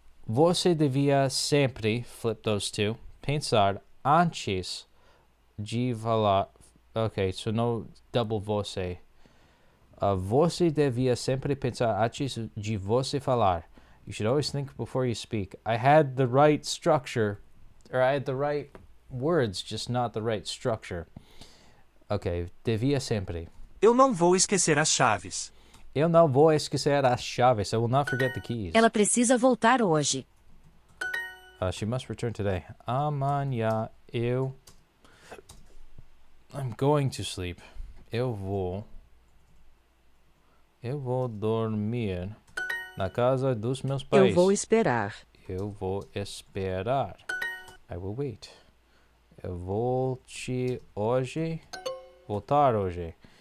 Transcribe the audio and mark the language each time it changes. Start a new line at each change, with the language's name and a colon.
Portuguese: Você devia sempre,
English: flip those two,
Portuguese: pensar antes de falar.
English: Okay, so no double
Portuguese: você. Você devia sempre pensar antes de você falar.
English: You should always think before you speak. I had the right structure, or I had the right words, just not the right structure.
Portuguese: Okay, devia sempre. Eu não vou esquecer as chaves. Eu não vou esquecer as chaves.
English: I will not forget the keys.
Portuguese: Ela precisa voltar hoje.
English: She must return today.
Portuguese: Amanhã
English: I'm going to sleep.
Portuguese: Eu vou dormir na casa dos meus pais. Eu vou esperar. Eu vou esperar.
English: I will wait.
Portuguese: Eu volte hoje. Voltar hoje.